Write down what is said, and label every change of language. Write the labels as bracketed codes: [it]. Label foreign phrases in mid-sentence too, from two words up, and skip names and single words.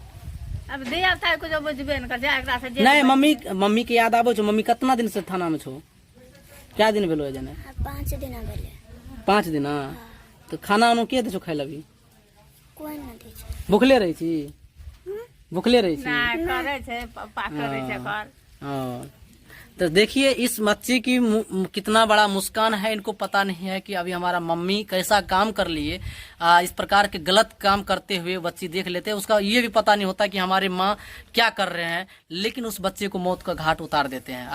[anp] अब कुछ बुझबे न कर एकरा से नहीं। मम्मी के याद आवे छो? मम्मी कितना दिन से थाना में छो? क्या दिन भेलो जने? 5 दिन भेले। 5 दिन? तो खाना उनो के दे छो खाइ लबी? कोई न दे छो। भूखले रही छी? भूखले रही थी? [hi] तो देखिए इस बच्चे की कितना बड़ा मुस्कान है। इनको पता नहीं है कि अभी हमारा मम्मी कैसा काम कर लिए। इस प्रकार के गलत काम करते हुए बच्चे देख लेते हैं। उसका ये भी पता नहीं होता कि हमारे माँ क्या कर रहे हैं, लेकिन उस बच्चे को मौत का घाट उतार देते हैं।